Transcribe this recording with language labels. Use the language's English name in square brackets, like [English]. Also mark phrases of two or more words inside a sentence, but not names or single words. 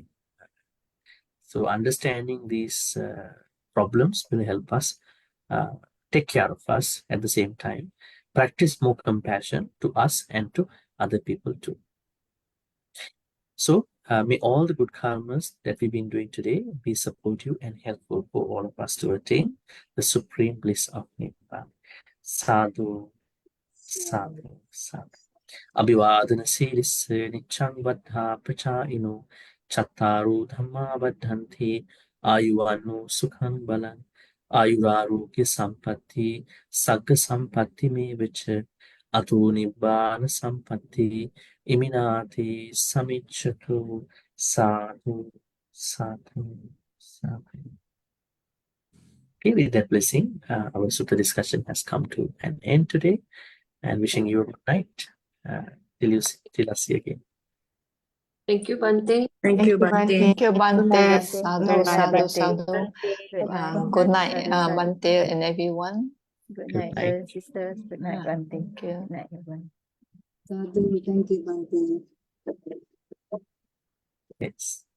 [English] So understanding these problems will help us take care of us at the same time. Practice more compassion to us and to other people too. So may all the good karmas that we've been doing today be supportive and helpful for all of us to attain the supreme bliss of Nibbana. [Pali] Sadhu, sadhu, sadhu. Abhivadana silisse niccang vaddha prachayino chattaru dhamma vaddhanti ayuvano sukhang balang ayurarogya sampatti sagga sampatti me vicha ato nibbana sampatti iminati samichatu. Sadhu, sadhu, sadhu. [English] Okay, with that blessing, our Sutta discussion has come to an end today, and wishing you a good night. Till us see again. Thank you, Bhante. Thank you, Bhante. Thank you, Bhante. Bhante. Sadhu, Good night, sadhu, Bhante. sadhu. Good night. Good night, [Pali] Sadhu, sadhu. [English] Bhante and everyone. Good Good night, night. brothers and sisters. Good night, Yeah, Bhante. thank you. Good night, everyone. Sadhu, thank you, Bhante. Yes.